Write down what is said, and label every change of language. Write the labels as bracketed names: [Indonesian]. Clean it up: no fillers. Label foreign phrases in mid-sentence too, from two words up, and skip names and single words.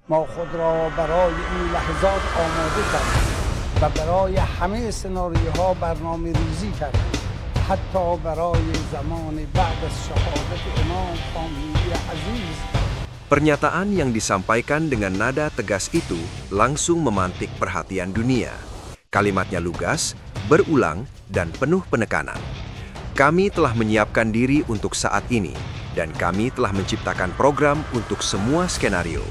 [Persian] ما خود را برای این لحظات آماده کردیم و برای همه سناریوها برنامه ریزی کردیم حتی برای zaman بعد از شهادت امام خامنه‌ای aziz. [Indonesian] Pernyataan yang disampaikan dengan nada tegas itu langsung memantik perhatian dunia. Kalimatnya lugas, berulang, dan penuh penekanan. Kami telah menyiapkan diri untuk saat ini, dan kami telah menciptakan program untuk semua skenario.